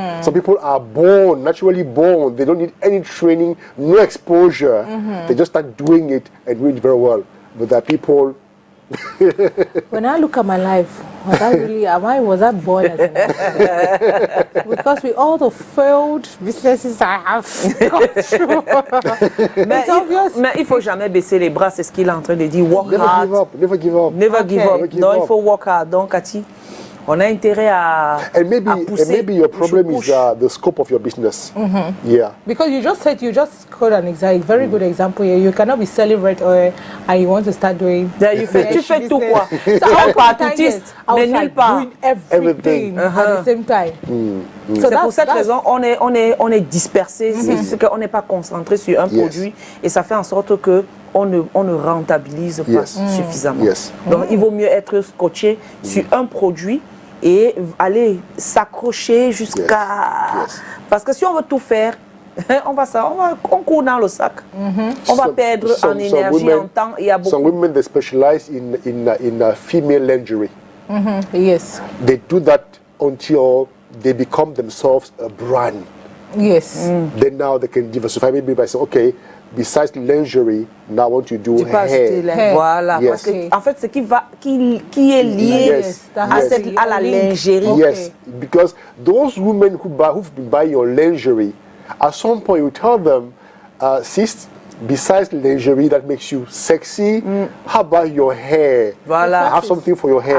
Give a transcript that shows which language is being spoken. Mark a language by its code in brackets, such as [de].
[en] Some people are born, naturally born. They don't need any training, no exposure. They just start doing it and doing it very well. But there are people... When I look at my life, was I born as an entrepreneur? Because with all the failed businesses I have gone through. [fr] Mais il ne faut jamais baisser les bras, c'est ce qu'il est en train de dire. [en] Work hard. Never give up. Never give up. [fr] Non, il faut [en] work hard. [fr] Donc, Cathy, on a intérêt à pousser. [en] And maybe your problem is the scope of your business. Yeah. Because you just quote an example, very good example here. You cannot be selling red oil and you want to start doing. [fr] Tu fais tout quoi? [en] So [fr] I pas artiste, mais nulle part. [en] Doing everything at the same time. [fr] So c'est pour cette raison on est dispersé, c'est qu'on n'est pas concentré sur un produit et ça fait en sorte que on ne rentabilise pas suffisamment. Donc il vaut mieux être scotché sur un produit et aller s'accrocher jusqu'à... Parce que si on veut tout faire, on court dans le sac. On va perdre en énergie, en temps. Il y a beaucoup. [en] Some women they specialize in female lingerie. Yes. They do that until they become themselves a brand. Yes. Then now they can diversify maybe by saying, okay, besides lingerie, now I want to do hair. [fr] Voilà. Parce que, en fait, ce qui est lié à la lingerie. [en] Yes, because those women who've been buying your lingerie, at some point you tell them, sis, besides lingerie that makes you sexy, how about your hair? [fr] Voilà. [en] Have something for your hair.